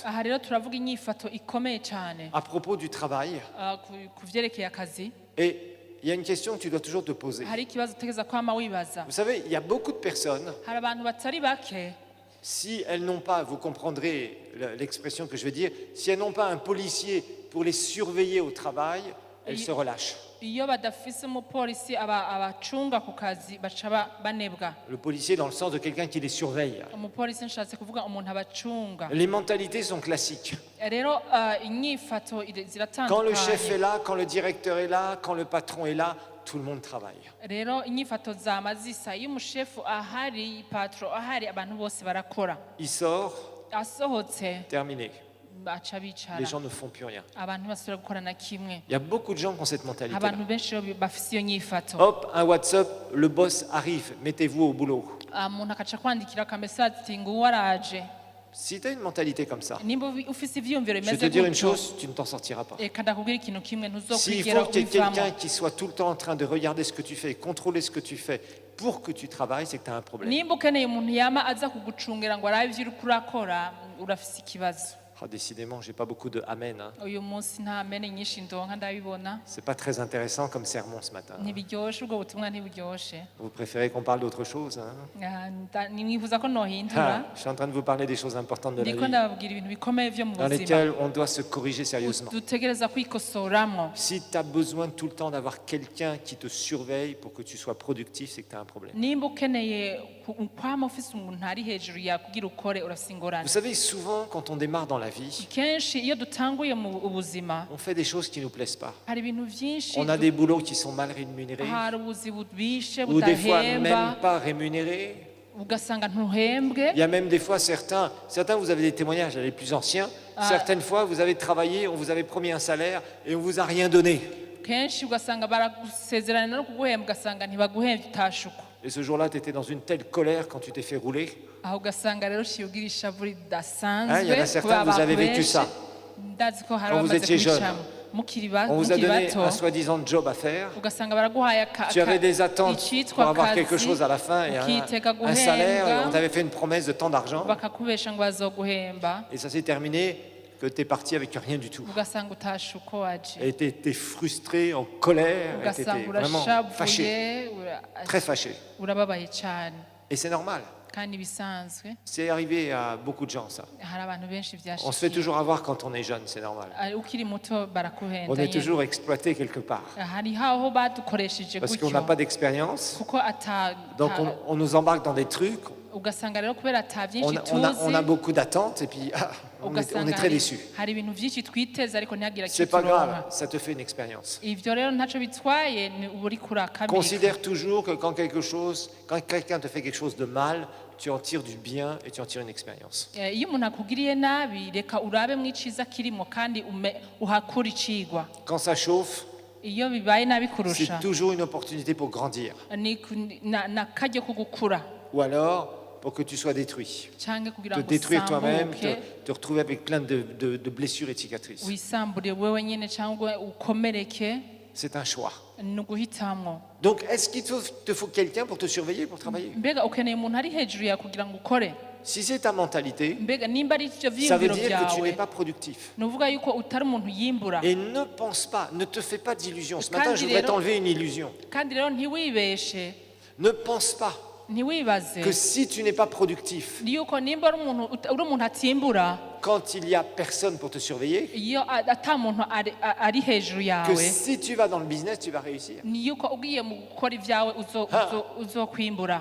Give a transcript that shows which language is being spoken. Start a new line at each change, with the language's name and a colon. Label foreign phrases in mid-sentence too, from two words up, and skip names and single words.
Rundi: Aha rero turavuga inyifato ikomeye cyane
French: À propos du travail,
Rundi: ku vyerekeye akazi.
French: et il y a une question que tu dois toujours te poser.
Rundi: Hari ikibazo utegereza kwama wibaza.
French: Vous savez, il y a beaucoup de personnes,
Rundi: Hari abantu batari bake,
French: si elles n'ont pas, vous comprendrez l'expression que je vais dire, si elles n'ont pas un policier pour les surveiller au travail, elles se relâchent.
Rundi: iyo badafise umupolisi abacunga ku kazi baca banebwa.
French: Le policier dans le sens de quelqu'un qui les surveille.
Rundi: Umupolisi nshatse kuvuga umuntu abacunga.
French: Les mentalités sont classiques.
Rundi: Rero inyifato
French: Quand le chef est
Rundi: ziratandukanye.
French: là, quand le directeur est là, quand le patron est là, tout le monde travaille.
Rundi: Rero inyifato zama zisa, iyo umushefu ahari, patro ahari, abantu bose barakora.
French: Il sort,
Rundi: Asohotse
French: terminé.
Rundi: baca bicara,
French: Les gens ne font plus rien.
Rundi: abantu basubira gukora na kimwe.
French: Il y a beaucoup de gens qui ont cette mentalité.
Rundi: Abantu benshi rero bafise iyo nyifato.
French: Hop, un WhatsApp, le boss arrive, mettez-vous au boulot.
Rundi: Umuntu akaca kwandikira akamesaje ati ngo waraje.
French: Si tu as une mentalité comme ça,
Rundi: Nimba ufise ivyumviro
French: je vais
Rundi: bimeze
French: te dire une
Rundi: gutyo,
French: chose, tu ne t'en sortiras pas.
Rundi: reka ndakubwira ikintu kimwe
French: S'il
Rundi: ntuzokwigera
French: faut qu'il y ait quelqu'un
Rundi: ubivamo.
French: qui soit tout le temps en train de regarder ce que tu fais, contrôler ce que tu fais pour que tu travailles, c'est que tu as un problème.
Rundi: Nimba ukeneye umuntu yama aza kugucungira ngo arabe ivyo uriko urakora, urafise ikibazo.
French: Ah, décidément, j'ai pas beaucoup de amen. Hein.
Rundi: Uyu munsi nta mene nyinshi ndonka ndabibona.
French: C'est pas très intéressant comme sermon ce matin.
Rundi: Ntibiryoshe, ubwo butumwa ntiburyoshe.
French: Vous préférez qu'on parle d'autre chose, hein?
Rundi: Nimwifuza ko nohindura,
French: Je suis en train de vous parler des choses importantes de la
Rundi: ndiko
French: vie,
Rundi: ndababwira ibintu bikomeye vyo mu
French: dans
Rundi: buzima
French: lesquelles on doit se corriger sérieusement.
Rundi: dutegereza kwikosoramwo.
French: Si tu as besoin tout le temps d'avoir quelqu'un qui te surveille pour que tu sois productif, c'est que tu as un problème.
Rundi: Nimba ukeneye kwama ufise umuntu ari hejuru yawe kugira ukore, urafise
French: Vous
Rundi: ingorane.
French: savez, souvent, quand on démarre dans la vie,
Rundi: Kenshi iyo dutanguye mu buzima
French: on fait des choses qui ne nous plaisent pas.
Rundi: hari ibintu vyinshi,
French: On a des boulots qui sont mal rémunérés,
Rundi: hari ubuzi bubishe
French: ou des fois même
Rundi: budahemba,
French: pas rémunérés.
Rundi: ugasanga ntuhembwe.
French: Il y a même des fois certains, vous avez des témoignages, les plus anciens, certaines fois vous avez travaillé, on vous avait promis un salaire et on vous a rien donné.
Rundi: Kenshi ugasanga baragusezerana no kuguhemba, ugasanga ntibaguhemba utashuka.
French: Et ce jour-là, tu étais dans une telle colère quand tu t'es fait rouler.
Rundi: Aho ugasanga rero uciye ugira ishavu
French: Ah, il y en
Rundi: ridasanzwe
French: a certains, vous avez vécu ça.
Rundi: ndazi ko hari
French: Quand vous
Rundi: abamaze
French: étiez jeune.
Rundi: kubicamo mukiri
French: On vous a donné
Rundi: bato,
French: un soi-disant job à faire.
Rundi: ugasanga baraguhaye
French: Tu avais des attentes pour
Rundi: icitwa
French: avoir quelque
Rundi: akazi,
French: chose à la fin et
Rundi: ukitega
French: un salaire. Et on
Rundi: guhembwa,
French: t'avait fait une promesse de tant d'argent.
Rundi: bakakubesha ngo bazoguhemba,
French: Et ça s'est terminé que tu es parti avec rien du tout.
Rundi: ugasanga utashe uko waje,
French: Et tu étais frustré, en colère, et tu étais
Rundi: ugasanga
French: vraiment fâché,
Rundi: urashavuye,
French: très fâché.
Rundi: urababaye cyane,
French: Et c'est normal.
Rundi: kandi bisanzwe.
French: C'est arrivé à beaucoup de gens, ça.
Rundi: Hari abantu benshi
French: On se fait
Rundi: vyashikiye.
French: toujours avoir quand on est jeune, c'est normal.
Rundi: Ukiri muto
French: On
Rundi: barakuhenda
French: est
Rundi: nyene.
French: toujours exploité quelque part.
Rundi: Hari aho badukoresheje
French: Parce qu'on n'a
Rundi: gutyo
French: pas d'expérience.
Rundi: kuko
French: Donc on nous embarque dans des trucs.
Rundi: ugasanga rero kubera ata
French: On,
Rundi: byinshi
French: on a
Rundi: tuzi,
French: beaucoup d'attentes et puis on est très déçus.
Rundi: hari ibintu byinshi twiteza ariko ntihagira
French: C'est
Rundi: icyo
French: pas grave,
Rundi: turonka.
French: ça te fait une expérience.
Rundi: Ivyo rero ntacyo bitwaye, ni uba uriko urakabika.
French: Considère toujours que quand quelqu'un te fait quelque chose de mal, tu en tires du bien et tu en tires une expérience.
Rundi: Iyo umuntu akugiriye nabi, reka urabe mu iciza kirimo kandi uhakura icigwa.
French: Quand ça chauffe,
Rundi: Iyo bibaye nabi
French: c'est
Rundi: kurusha,
French: toujours une opportunité pour grandir.
Rundi: ni nakaryo ko gukura
French: Ou alors pour que tu sois détruit.
Rundi: canke kugira
French: Te
Rundi: ngo
French: détruire toi-même,
Rundi: usambuke,
French: te retrouver avec plein de blessures et de cicatrices.
Rundi: wisambure wewe nyene cyangwa ukomereke,
French: C'est un choix.
Rundi: ni uguhitamwo.
French: Donc, est-ce qu'il te faut quelqu'un pour te surveiller, pour travailler?
Rundi: Mbega ukeneye umuntu ari hejuru yawe kugira ngo ukore?
French: si c'est ta mentalité,
Rundi: mbega nimba ari ivyo
French: ça veut
Rundi: vyiyumviro
French: dire que tu n'es
Rundi: vyawe
French: pas productif.
Rundi: ni uvuga yuko utari umuntu yimbura.
French: Et ne pense pas, ne te fais pas d'illusions. Ce matin,
Rundi: Kandi
French: je voudrais
Rundi: rero-
French: t'enlever une illusion.
Rundi: kandi rero ntiwibeshe,
French: Ne pense pas
Rundi: ntiwibaze
French: que si tu n'es pas productif,
Rundi: yuko nimba uri umuntu atimbura,
French: quand il n'y a personne pour te surveiller,
Rundi: iyo ata muntu ari hejuru
French: que
Rundi: yawe,
French: si tu vas dans le business, tu vas réussir.
Rundi: ni yuko ugiye mu gukora ibyawe uzokwimbura.